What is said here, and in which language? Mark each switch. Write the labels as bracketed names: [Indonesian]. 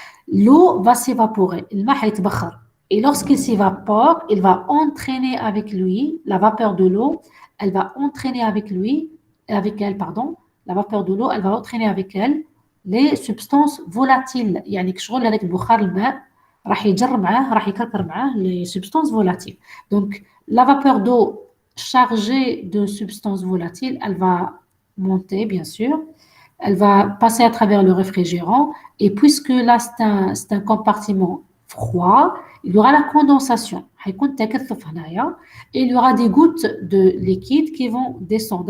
[French] L'eau va s'évaporer. Et lorsqu'il s'évapore, il va entraîner avec lui, la vapeur de l'eau, elle va entraîner avec elle, pardon, la vapeur de l'eau, elle va entraîner avec elle les substances volatiles. [Arabic] يعني كشغل هذاك البخار الماء راح يجر معاه راح يكركر معاه [French] les substances volatiles. Donc la vapeur d'eau chargée de substances volatiles, elle va monter bien sûr, elle va passer à travers le réfrigérant et puisque là c'est un compartiment froid, il y aura la condensation. [Arabic] حيكون تكثف هنايا [French] et il y aura des gouttes de liquide qui vont descendre.